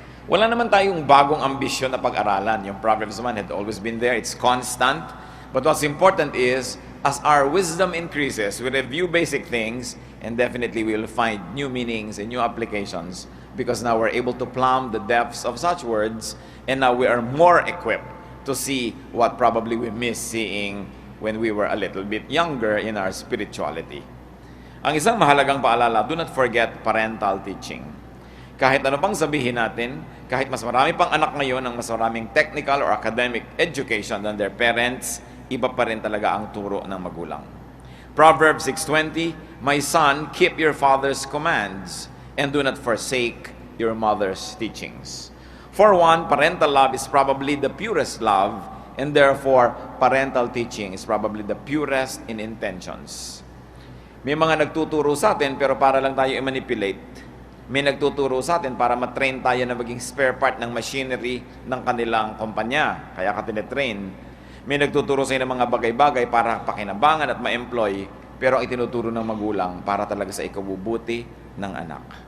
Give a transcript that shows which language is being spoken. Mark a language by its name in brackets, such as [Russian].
[Filipino] Wala naman tayong bagong ambisyon na pag-aralan. Yung [English] Proverbs man had always been there. It's constant. But what's important is, as our wisdom increases, we review basic things, and definitely we will find new meanings and new applications because now we're able to plumb the depths of such words, and now we are more equipped to see what probably we missed seeing when we were a little bit younger in our spirituality. [Filipino] Ang isang mahalagang paalala, [English] do not forget parental teaching. [Filipino] Kahit ano pang sabihin natin, kahit mas marami pang anak ngayon ng mas maraming [English] technical or academic education than their parents, [Filipino] iba pa rin talaga ang turo ng magulang. Proverbs 6:20, "My son, keep your father's commands, and do not forsake your mother's teachings." For one, parental love is probably the purest love, and therefore, parental teaching is probably the purest in intentions. May mga nagtuturo sa atin, pero para lang tayo i-manipulate. May nagtuturo sa atin para matrain tayo na maging spare part ng machinery ng kanilang kumpanya. Kaya ka tinetrain. May nagtuturo sa inyo ng mga bagay-bagay para pakinabangan at ma-employ, pero ang itinuturo ng magulang para talaga sa ikabubuti ng anak.